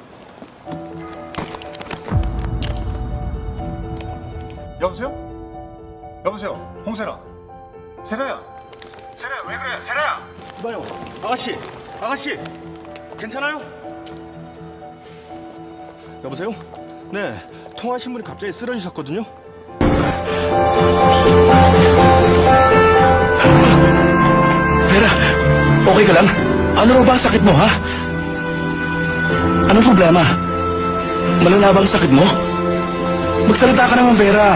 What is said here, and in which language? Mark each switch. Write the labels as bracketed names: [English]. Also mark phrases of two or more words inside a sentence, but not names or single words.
[Korean] 여보세요? 홍세라. 세라야 왜 그래? 세라야. 이봐요. 아가씨 괜찮아요? 여보세요? 네, 통화하신 분이 갑자기 쓰러지셨거든요. [Filipino] Vera, okay ka lang? Ano raw ba ang sakit mo, ha? Anong problema? Malala ba ang sakit mo? Magsalita ka naman, Vera.